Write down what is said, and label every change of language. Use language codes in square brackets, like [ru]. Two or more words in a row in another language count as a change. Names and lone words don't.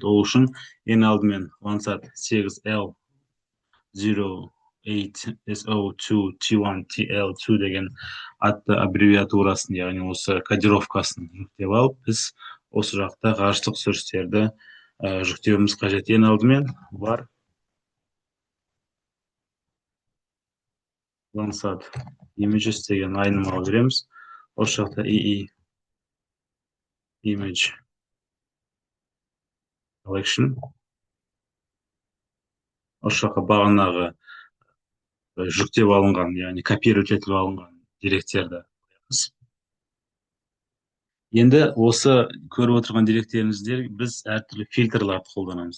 [kk] Ол үшін ең алдымен Landsat 8L 08SO2 T1 TL2 деген атты аббревиатурасын, яғни осы кодировкасын жүктеп алып, біз осы жақта ғарыштық түсірістерді жүктеуіміз қажет. Ең алдымен бар Landsat images деген айнымалы береміз. Осы жақта [en] image collection. [kk] Осы жаққа бағанағы жүктеп алынған, яғни копировать етіп алынған деректерді қоямыз. Енді осы көріп отырған деректеріңіздер біз әртүрлі фильтрларды қолданамыз.